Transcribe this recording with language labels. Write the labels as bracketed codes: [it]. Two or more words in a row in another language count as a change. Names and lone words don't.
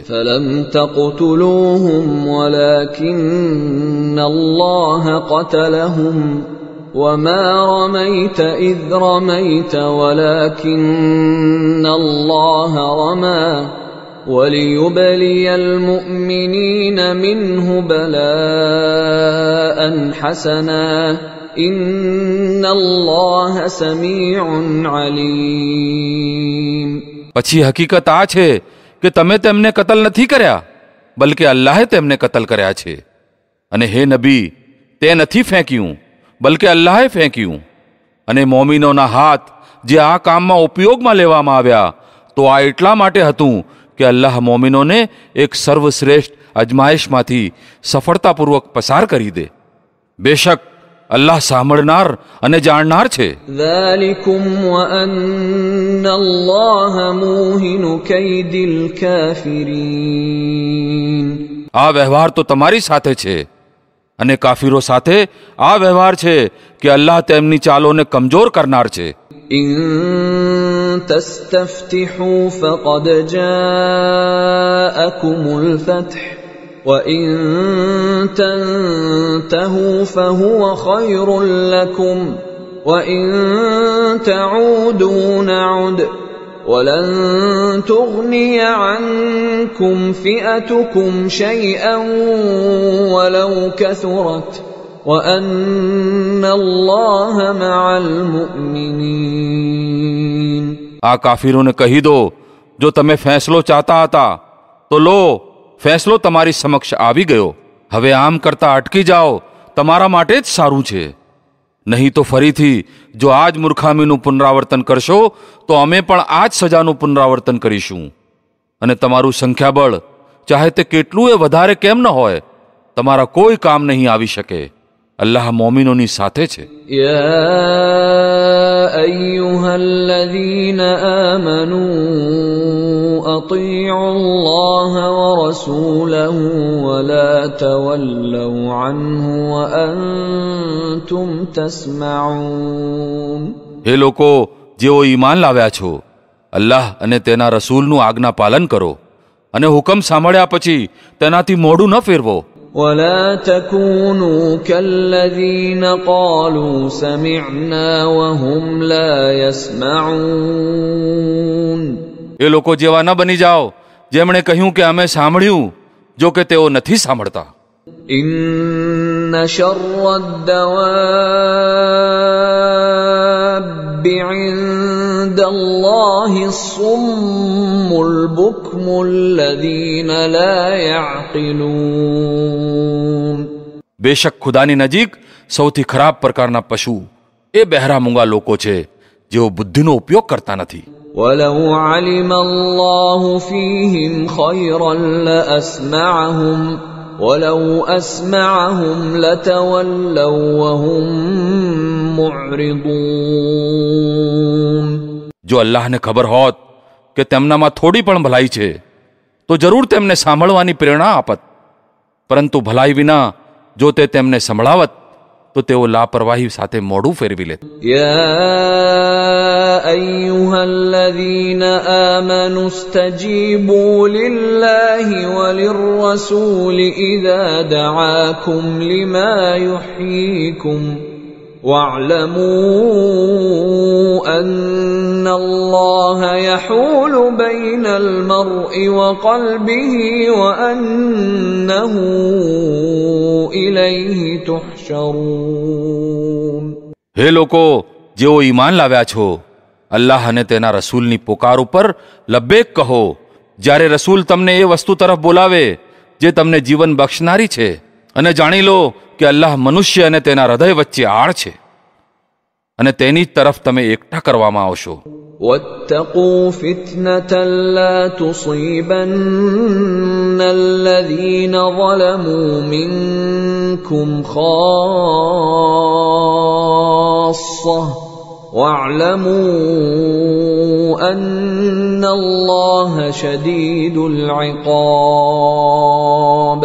[ar] فلم تقتلوهم ولكن الله قتلهم وما رميت إذ رميت ولكن الله رمى وليبلي المؤمنين منه بلاء حسنا إن الله سميع عليم. [gu] પછી હકીકત આ છે કે તમે તેમને કતલ નથી કર્યા, બલકે અલ્લાહે તેમને કતલ કર્યા છે. અને હે નબી, તે નથી ફેંક્યું, બલકે અલ્લાહે ફેંક્યું. અને મોમીનોના હાથ જે આ કામમાં ઉપયોગમાં લેવામાં આવ્યા, તો આ એટલા માટે હતું કે અલ્લાહ મોમીનોને એક સર્વશ્રેષ્ઠ અજમાયશમાંથી સફળતાપૂર્વક પસાર કરી દે. બેશક અલ્લાહ સાંભળનાર અને જાણનાર છે. [ar] ذلكم وأن الله موهن كيد الكافرين. [gu] આ વ્યવહાર તો તમારી સાથે છે, અને કાફીરો સાથે આ વ્યવહાર છે કે અલ્લાહ તેમની ચાલોને કમજોર કરનાર છે. [ar] إن تستفتحوا فقد جاءكم الفتح وإن تنتهوا فهو خير لكم وإن تعودوا نعد ولن تغني عنكم فئتكم شيئا ولو كثرت وأن الله مع المؤمنين. [gu] આ કાફીરોને કહી દો, જો તમે ફેંસલો ચાહતા હતા તો લો, ફેંસલો તમારી સમક્ષ આવી ગયો. હવે આમ કરતા અટકી જાઓ, તમારા માટે જ સારું છે. નહીં તો ફરીથી જો આ જ મૂર્ખામીનું પુનરાવર્તન કરશો તો અમે પણ આ જ સજાનું પુનરાવર્તન કરીશું. અને તમારું સંખ્યાબળ ચાહે તે કેટલું એ વધારે કેમ ન હોય, તમારા કોઈ કામ નહીં આવી શકે. અલ્લાહ મોમિનોની સાથે છે. [ar] يا أيها الذين آمنوا أطيعوا الله ورسوله ولا تولوا عنه وأنتم تسمعون. [gu] હે લોકો જેઓ ઈમાન લાવ્યા છો, અલ્લાહ અને તેના રસૂલનું આજ્ઞા પાલન કરો અને હુકમ સાંભળ્યા પછી તેનાથી મોઢું ન ફેરવો. [ar] ولا تكونوا كالذين قالوا سمعنا وهم لا يسمعون. [gu] એ લોકો જેવા ન બની જાઓ જેમણે કહ્યું કે અમે સાંભળ્યું, જો કે તેઓ નથી સાંભળતા. [ar] إن شر الدواب عند الله الصم البكم الذين لا يعقلون. [gu] બેશક ખુદાની નજીક સૌથી ખરાબ પ્રકારના પશુ એ બહેરા મૂંગા લોકો છે, જેઓ બુદ્ધિનો ઉપયોગ કરતા નથી. [ar] ولو علم الله فيهم خيرا لأسمعهم ولو أسمعهم لتولوا وهم معرضون. [gu] જો અલ્લાહને ખબર હોત કે તેમનામાં થોડી પણ ભલાઈ છે તો જરૂર તેમને સાંભળવાની પ્રેરણા આપત, પરંતુ ભલાઈ વિના જો તે તેમને સંભળાવત તો તેઓ લાપરવાહી સાથે મોઢું ફેરવી લેત. [ar] يا أيها الذين آمنوا استجيبوا لله وللرسول إذا دعاكم لما يحييكم واعلموا أن الله يحول بين المرء وقلبه وأنه إليه تحشرون. [gu] હે લોકો જેઓ ઈમાન લાવ્યા છો, અલ્લાહ અને તેના રસૂલની પુકાર ઉપર લબ્બેક કહો જ્યારે રસૂલ તમને એ વસ્તુ તરફ બોલાવે જે તમને જીવન બક્ષનારી છે, અને જાણી લો કે અલ્લાહ મનુષ્ય અને તેના હૃદય વચ્ચે આડ છે, અને તેની જ તરફ તમે એકઠા કરવામાં આવશો. [ar] واتقوا فتنة لا تصيبن الذين ظلموا منكم خاصة واعلموا أن الله شديد العقاب.